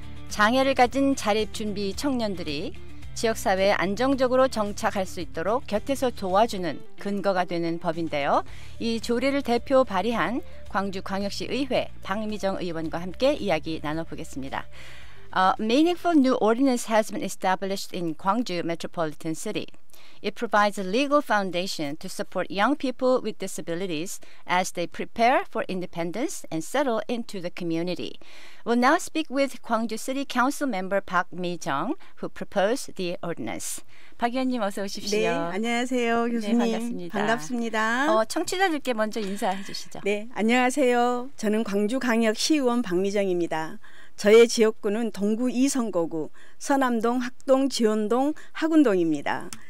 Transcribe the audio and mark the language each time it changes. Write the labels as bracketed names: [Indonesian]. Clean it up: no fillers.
[Korean] 장애를 가진 자립준비 청년들이 지역사회에 안정적으로 정착할 수 있도록 곁에서 도와주는 근거가 되는 법인데요. 이 조례를 대표 발의한 광주광역시 의회 박미정 의원과 함께 이야기 나눠보겠습니다. [English] A meaningful new ordinance has been established in Gwangju Metropolitan City. It provides a legal foundation to support young people with disabilities as they prepare for independence and settle into the community. We'll now speak with Gwangju City Council member Park Mi-jung, who proposed the ordinance. [Korean] 박 의원님 어서 오십시오. 네, 안녕하세요, 교수님. 네, 반갑습니다. 반갑습니다. 청취자들께 먼저 인사해 주시죠. 네, 안녕하세요. 저는 광주광역시의원 박미정입니다. 저의 지역구는 동구 2선거구 서남동, 학동, 지원동, 하군동입니다.